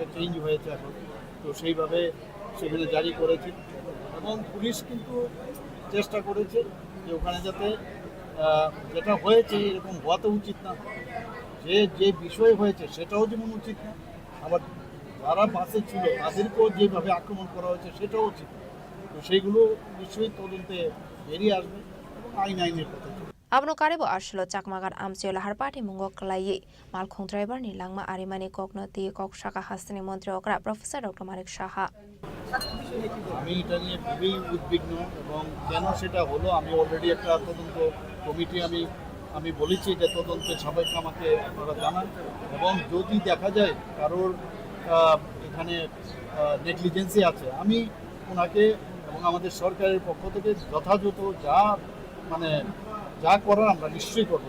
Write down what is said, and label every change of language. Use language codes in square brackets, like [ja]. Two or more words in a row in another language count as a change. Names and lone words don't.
[bn] চেঞ্জ হয়েছে এখন তো সেইভাবে সেখানে জারি করেছে এবং পুলিশ কিন্তু চেষ্টা করেছে যে ওখানে যাতে যেটা হয়েছে এরকম হওয়া তো উচিত না যে বিষয় হয়েছে সেটাও যেমন উচিত না আবার যারা বাসে ছিল তাদেরকেও যেভাবে আক্রমণ করা হয়েছে সেটাও উচিত তো সেইগুলো নিশ্চয়ই তদন্তে বেরিয়ে আসবে এবং আইনের কথা [trp] Abno karebo arshilo chakmagar amchio lahar party mungo klai malkhung driver ni langma arimani kokno ti kok shaka hasni mantri okra professor dr manik saha [bn] আমি এটা নিয়ে খুবই উদ্বিগ্ন এবং কেন সেটা হলো আমি অলরেডি একটা তদন্ত কমিটি আমি বলেছি যে তদন্তে সবাইকে আমাকে আপনারা জানান এবং যদি দেখা যায় কারোর এখানে নেগলিজেন্সি আছে আমি ওনাকে এবং আমাদের সরকারের পক্ষ থেকে যথাযথ যা করার আমরা নিশ্চয়ই করবো